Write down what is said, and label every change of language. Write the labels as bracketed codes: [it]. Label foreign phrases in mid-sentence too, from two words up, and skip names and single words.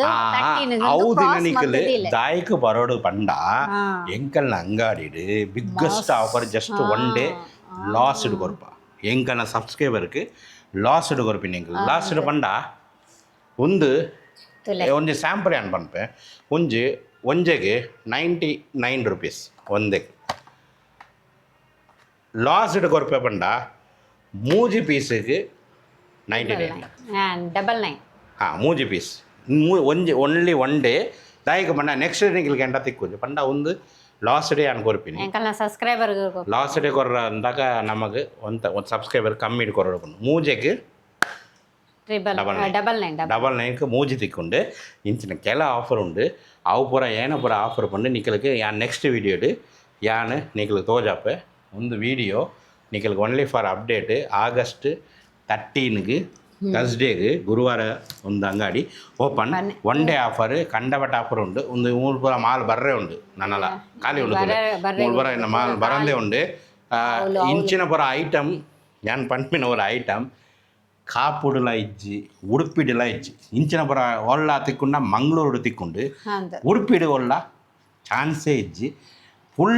[tcy] ಹೌದಿನ ನಿಕಲ್ ದಾಯಕ ಬರೋಡು ಪಂಡ ಎಂಕಲ್ನ ಅಂಗಡಿ [en] biggest offer just one day last [tcy] ಕೊರ್ಪ ಎಂಕಲ್ನ ಸಬ್ಸ್ಕ್ರೈಬರ್ಗೆ ಲಾಸ್ಟ್ ಕೊರ್ಪಿನ ಎಂಕಲ್ ಲಾಸ್ಟ್ ಪಂಡ ಒಂದು ಒಂಜಿ ಸ್ಯಾಂಪಲ್ ಏನ್ ಪನ್ಪೆ ಒಂಜೆಗೆ 99 ರೂಪೀಸ್ ಒಂದೇ ಲಾಸ್ಟ್ ಕೊರ್ಪೆ ಪಂಡ ಮೂಜಿ ಪೀಸಿಗೆ 99 ಮೂಜಿ ಪೀಸ್ [en] only one day [tcy] ದಾಯಿಕ ಪಂಡ [en] next day [tcy] ನಿಖಿಲ್ ಗಂಟ ತಿಕ್ಕು ಪಂಡ ಒಂದು [en] last day [tcy] ಅನ್ ಕೊರ್ಪಿನಿ ಸಬ್ಸ್ಕ್ರೈಬರ್ [en] last day [tcy] ಕೊರ್ರ ಅಂದಾಗ ನಮಗೆ ಒಂದು ಸಬ್ಸ್ಕ್ರೈಬರ್ ಕಮ್ಮಿ ಕೊರಡು ಮೂಜೆಗೆ [en] double nineಗೆ [tcy] ಮೂಜಿ ತಿಕ್ಕೊಂಡು ಇಂಚಿನ ಕೆಲ ಆಫರ್ ಉಂಡು ಅವು ಪೂರ ಏನ ಪೂರ ಆಫರ್ ಪಂಡು ನಿಖಲ್ಗೆ ಯಾನ್ [en] next videoಡು [tcy] ಯಾನ್ ನಿಖಲ್ ತೋಜಾಪೆ ಒಂದು ವಿಡಿಯೋ ನಿಖಲ್ಗೆ [en] only for update August [tcy] 13 ಥರ್ಸ್ಡೇಗೆ ಗುರುವಾರ ಒಂದು ಅಂಗಡಿ [en] open one day offer [tcy] ಕಂಡಬಟ್ ಆಫರ್ ಉಂಡು ಒಂದು ಮೂರು ಪೂರ ಮಾಲ್ ಬರ್ರೆ ಉಂಡು ನನ್ನಲ್ಲ ಖಾಲಿ ಉಂಡು ಮೂರು ಪೂರ ಇನ್ನು ಮಾಲ್ ಬರಂದೇ ಉಂಡು ಇಂಚಿನ ಪೂರ ಐಟಮ್ ಯಾನ್ ಪಂಪಿನ ಅವರ ಐಟಮ್ ಕಾಪುಡುಲ ಇಜ್ಜಿ ಉಡುಪಿಡುಲ ಇಜ್ಜಿ ಇಂಚಿನ ಪುರ ಒಳ್ಳ ತಿಕ್ಕೊಂಡ ಮಂಗಳೂರು ತಿಕ್ಕೊಂಡು ಉಡುಪಿಡು ಒಳ್ಳ ಚಾನ್ಸೇ ಇಜ್ಜಿ ಫುಲ್